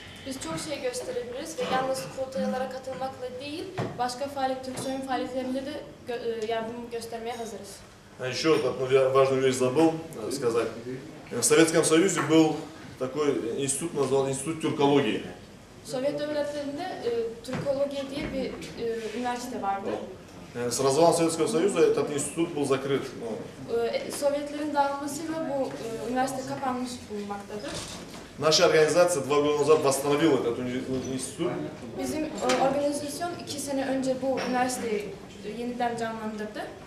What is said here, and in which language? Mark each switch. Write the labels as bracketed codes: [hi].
[tr] Biz çok şey gösterebiliriz ve yalnız kurultaylara katılmakla değil, başka Türksoy'un faaliyetlerinde de yardım göstermeye hazırız. [ru] Еще одну важную вещь забыл сказать. В Советском Союзе был такой институт, назвал Институт тюркологии. [tr] Sovyet devletlerinde Türkoloji diye bir üniversite vardı. [ru] С развалом Советского Союза этот институт был закрыт. [tr] Sovyetlerin dağılmasıyla bu üniversite kapanmış bulunmaktadır. [ru] Наша организация 2 года назад восстановила этот институт. [tr] Bizim organizasyon 2 sene önce bu üniversiteyi yeniden canlandırdı.